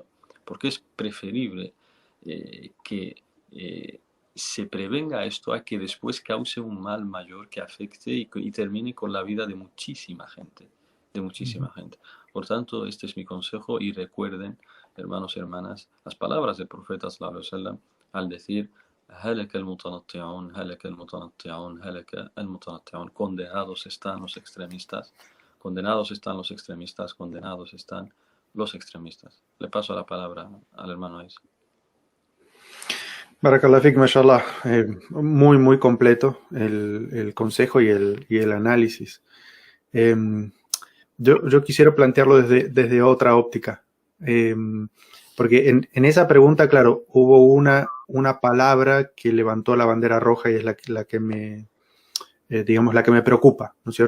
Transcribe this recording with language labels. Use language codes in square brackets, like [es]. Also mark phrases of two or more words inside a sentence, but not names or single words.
[es] Porque es preferible que se prevenga esto a que después cause un mal mayor que afecte y termine con la vida de muchísima gente. De muchísima gente. Por tanto, este es mi consejo y recuerden, hermanos y hermanas, las palabras del profeta [ar] صلى الله عليه وسلم [es] al decir [ar] هلك المتنطعون هلك المتنطعون هلك المتنطعون. [es] Condenados están los extremistas, condenados están los extremistas, condenados están los extremistas. Le paso la palabra al hermano Ais. [ar] بارك الله فيك، ما شاء الله. [es] Muy completo el consejo y el análisis. Yo quisiera plantearlo desde otra óptica. Porque en esa pregunta, claro, hubo una palabra que levantó la bandera roja y es la que me, digamos, la que me preocupa, ¿no es cierto?